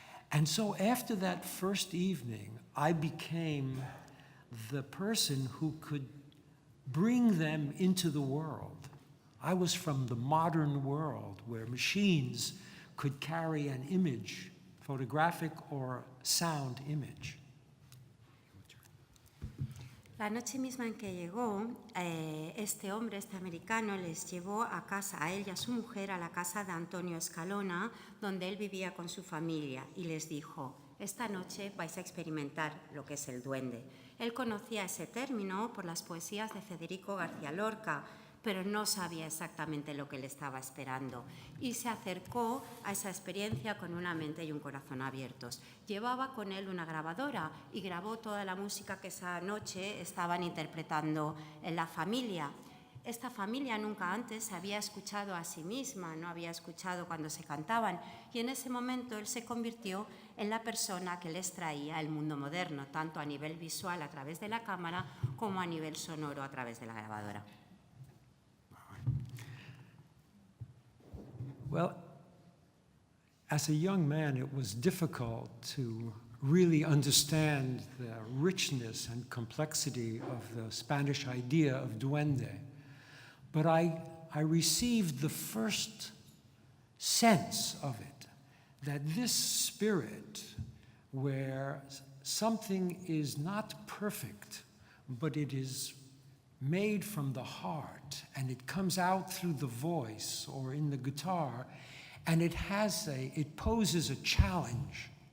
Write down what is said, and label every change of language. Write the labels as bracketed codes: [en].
[en] And so after that first evening, I became the person who could bring them into the world. I was from the modern world where machines could carry an image, photographic or sound image. [es] La noche misma en que llegó, este hombre, este americano, les llevó a casa, a él y a su mujer, a la casa de Antonio Escalona, donde él vivía con su familia, y les dijo, esta noche vais a experimentar lo que es el duende. Él conocía ese término por las poesías de Federico García Lorca, pero no sabía exactamente lo que le estaba esperando y se acercó a esa experiencia con una mente y un corazón abiertos. Llevaba con él una grabadora y grabó toda la música que esa noche estaban interpretando en la familia. Esta familia nunca antes se había escuchado a sí misma, no había escuchado cuando se cantaban, y en ese momento él se convirtió en la persona que les traía el mundo moderno, tanto a nivel visual a través de la cámara como a nivel sonoro a través de la grabadora. [en] Well, as a young man, it was difficult to really understand the richness and complexity of the Spanish idea of duende. But I received the first sense of it, that this spirit where something is not perfect, but it is made from the heart, and it comes out through the voice or in the guitar, and it poses a challenge.